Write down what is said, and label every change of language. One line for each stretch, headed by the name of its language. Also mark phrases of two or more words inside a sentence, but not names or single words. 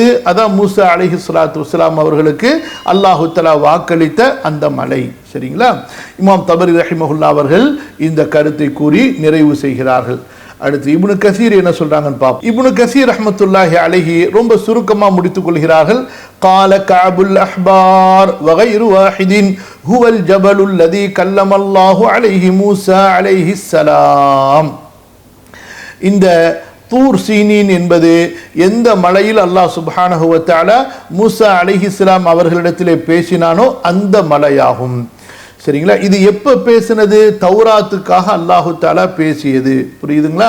Tamil: அதான் மூசா
Arabic: عليه الصلاة والسلام
Tamil: அவர்களுக்கு
Arabic: الله تعالى
Tamil: வாக்களித்த அந்த மலை. சரிங்களா? இமாம் தபரி ரஹிமஹுல்லா அவர்கள் இந்த கருத்தை கூறி நிறைவு செய்கிறார்கள். அடுத்து இப்னு கசீர் என்ன சொல்றாங்கன்னு பாப்போம். இப்னு கசீர்
Arabic: رحمة الله عليه
Tamil: ரொம்ப சுருக்கமா முடித்துக் கொள்கிறார்கள்.
Arabic: قال كعب الأحبار وغير واحد هو الجبل الذي كلم الله عليه موسى عليه السلام.
Tamil: இந்த தூர் சீனின் என்பது எந்த மலையில்
Arabic: الله سبحانه وتعالى
Tamil: மூசா அலைஹிஸ்ஸலாம் அவர்களிடத்திலே பேசினானோ அந்த மலையாகும். சரிங்களா? இது எப்ப பேசினது? தௌராத்துக்காக
Arabic: الله تعالى
Tamil: பேசியது. புரியுதுங்களா?